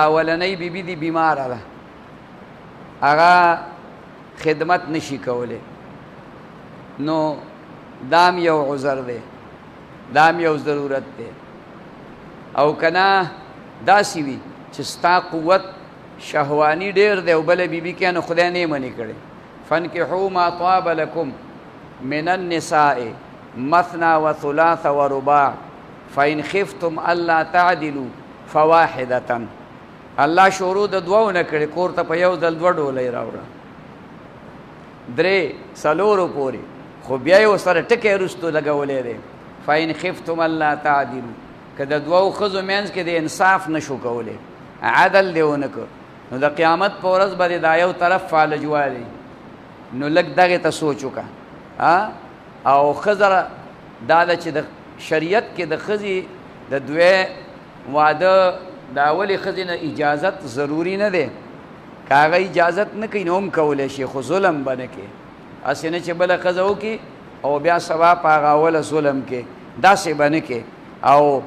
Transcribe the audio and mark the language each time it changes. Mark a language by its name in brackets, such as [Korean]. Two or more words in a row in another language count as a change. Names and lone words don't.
[Pashto] اولنۍ بیبي دی بیماره ده هغه خدمت نشي کولی نو دام یو عذر دی دام یو ضرورت دی او کنا داسې وي چې ستا قوت شهوانی ډیر دی او بله بیبي کې نو خدای نه یې منې کړی [Arabic] فانکحوا ما طاب لکم من النساء مثنى وثلاث ورباع فإن خفتم ألا تعدلوا فواحدة [Pashto] الله شروع د دوو نه کړي کور ته په یو ځل 2 ډولۍ راوړه 3 څلورو پورې خو بیا یې ورسره ټکی وروستو لګولی دی [Arabic] فإن خفتم ألا تعدلوا [Pashto] که د دوو ښځو منځ کې د انصاف نشو کولی عدل دې ونه کړ نو د قیامت په ورځ به دا یو طرف فالج والی نو لږ دغې ته سوچ وکړه او ښځه دا ده چې د شریعت کې د ښځې د دوی واده د اولې ښځې نه اجازت ضروري نه دی که هغه اجازت نه کوي نو هم کولی شي خو ظلم به نه کوي هسې نه چې بله ښځه وکړي او بیا سبا په هغه اوله ظلم کوي داسې به نه کوي او